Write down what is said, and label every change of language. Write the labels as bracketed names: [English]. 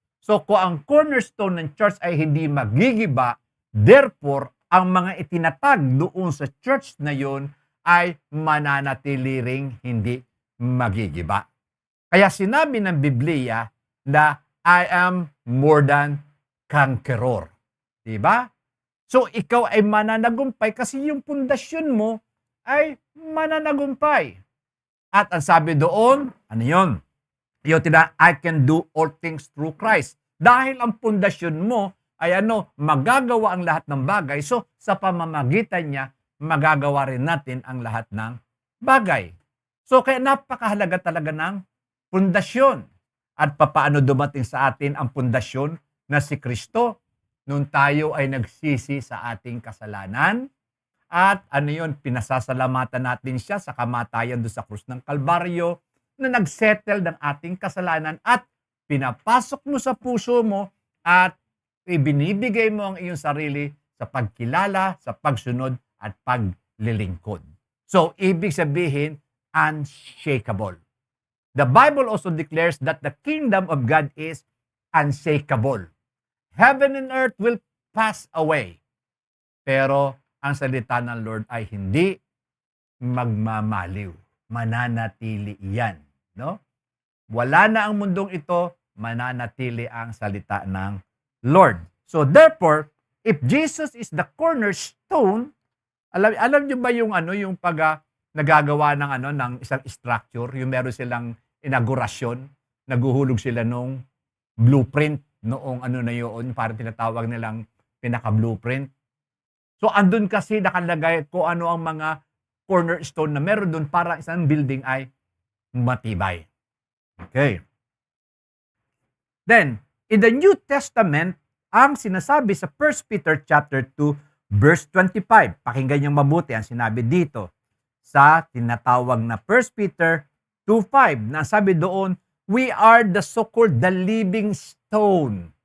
[Filipino] So kung ang cornerstone ng church ay hindi magigiba, therefore, ang mga itinatag doon sa church na yun ay mananatili ring hindi magigiba. Kaya sinabi ng Biblia na [English] I am more than conqueror. [Filipino] Diba? So, ikaw ay mananagumpay kasi yung pundasyon mo ay mananagumpay. At ang sabi doon, ano yun? [English] I can do all things through Christ. [Filipino] Dahil ang pundasyon mo ay magagawa ang lahat ng bagay. So, sa pamamagitan niya, magagawa rin natin ang lahat ng bagay. So, kaya napakahalaga talaga ng pundasyon. At papaano dumating sa atin ang pundasyon na si Kristo? Nung tayo ay nagsisi sa ating kasalanan, at pinasasalamatan natin siya sa kamatayan doon sa krus ng Kalbaryo, na nagsettle ng ating kasalanan at pinapasok mo sa puso mo at ibinibigay mo ang iyong sarili sa pagkilala, sa pagsunod at paglilingkod. [English] So, [Filipino] ibig sabihin, [English] unshakable. The Bible also declares that the kingdom of God is unshakable. Heaven and earth will pass away. [Filipino] Pero ang salita ng Lord ay hindi magmamaliw. Mananatili yan. No? Wala na ang mundong ito, mananatili ang salita ng Lord. [English] So therefore, if Jesus is the cornerstone, [Filipino] alam niyo ba yung yung nagagawa ng isang structure, yung meron silang inaugurasyon, naguhulog sila nung blueprint noong na yun, parang tinatawag nilang pinaka-blueprint. So andun kasi nakalagay kung ano ang mga cornerstone na meron doon para isang building ay matibay. Okay. Then, in the New Testament, ang sinasabi sa 1 Peter chapter 2, verse 25. Pakinggan niyo mabuti ang sinabi dito sa tinatawag na 1 Peter 2:5. Na sabi doon, [English] we are the so-called the living stone.